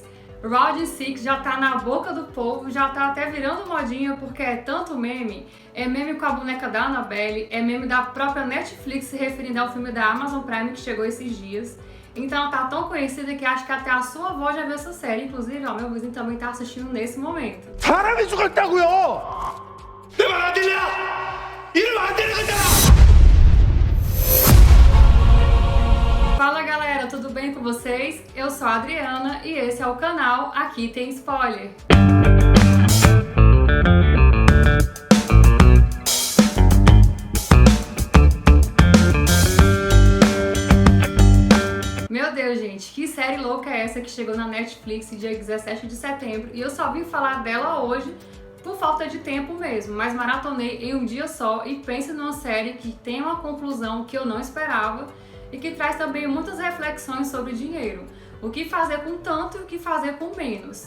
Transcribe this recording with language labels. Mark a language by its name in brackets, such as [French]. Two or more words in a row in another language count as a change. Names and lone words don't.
[Portuguese] Round 6 já tá na boca do povo, já tá até virando modinha porque é tanto meme. É meme com a boneca da Annabelle, é meme da própria Netflix se referindo ao filme da Amazon Prime que chegou esses dias. Então ela tá tão conhecida que acho que até a sua avó já viu essa série. Inclusive, ó, meu vizinho também tá assistindo nesse momento. [Korean] 사람이 죽었다고요! 내 말 안 들려? 이러면 안 되는 거잖아! [Portuguese] Fala galera, tudo bem com vocês? Eu sou a Adriana e esse é o canal Aqui Tem Spoiler. Meu Deus, gente, que série louca é essa que chegou na Netflix dia 17 de setembro e eu só vim falar dela hoje por falta de tempo mesmo, mas maratonei em um dia só e pense numa série que tem uma conclusão que eu não esperava e que traz também muitas reflexões sobre dinheiro, o que fazer com tanto e o que fazer com menos.